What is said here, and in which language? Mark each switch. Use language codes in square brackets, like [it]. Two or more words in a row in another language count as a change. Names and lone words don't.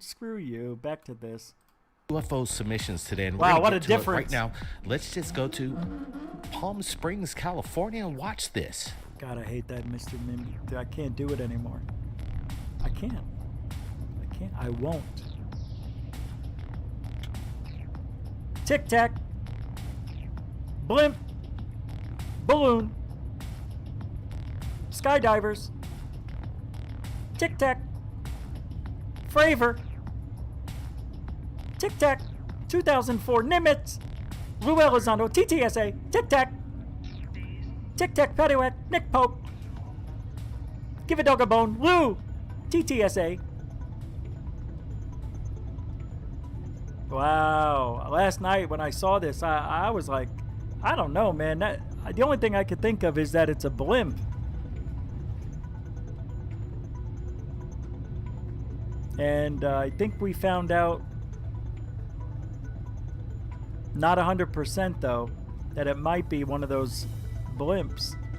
[en] Screw you. Back to this. UFO submissions today. And wow, we're what gonna a get to it difference. right now, let's just go to Palm Springs, California and watch this. God, I hate that, Mr. Mim. I can't do it anymore. I can't. I can't. I won't. Tic Tac. Blimp. Balloon. Skydivers. Tic Tac. Fravor. Tic Tac. 2004 Nimitz. Lou Elizondo. TTSA. Tic Tac. Tic Tac, Paddywhack, Nick Pope. Give a dog a bone, Lou, TTSA. Wow, last night when I saw this, I was like, I don't know, man. The only thing I could think of is that it's a blimp. And I think we found out, not 100% though, that it might be one of those blimps.